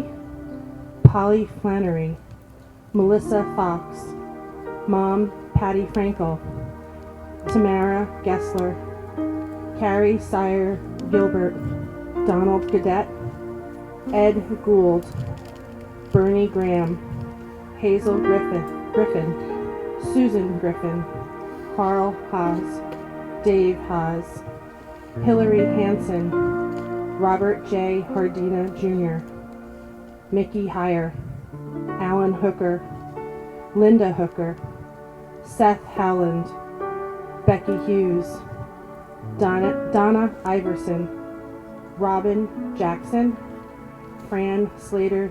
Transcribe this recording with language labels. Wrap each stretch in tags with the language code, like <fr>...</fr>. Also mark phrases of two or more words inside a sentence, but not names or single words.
<en>Polly Flannery, Melissa Fox, Mom Patty Frankel, Tamara Gessler, Carrie Sire Gilbert, Donald Gadet, Ed Gould, Bernie Graham, Hazel Griffin, Susan Griffin, Carl Haas, Dave Haas, Hillary Hansen, Robert J. Hardina Jr., Mickey Heyer, Alan Hooker, Linda Hooker, Seth Howland, Becky Hughes, Donna Iverson, Robin Jackson, Fran Slater</en>